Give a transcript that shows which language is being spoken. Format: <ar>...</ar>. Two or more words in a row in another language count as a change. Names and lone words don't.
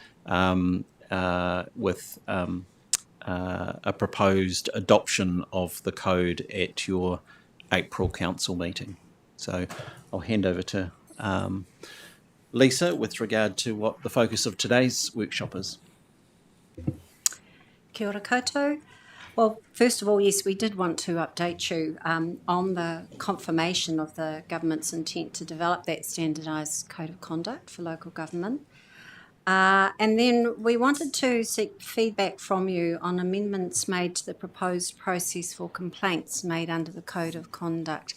<en>With a proposed adoption of the code at your April council meeting. So I'll hand over to Lisa with regard to what the focus of today's workshop is.</en> <mi>Kia ora koutou.</mi> <en>Well, first of all, yes, we did want to update you on the confirmation of the government's intent to develop that standardised code of conduct for local government. And then we wanted to seek feedback from you on amendments made to the proposed process for complaints made under the Code of Conduct.</en>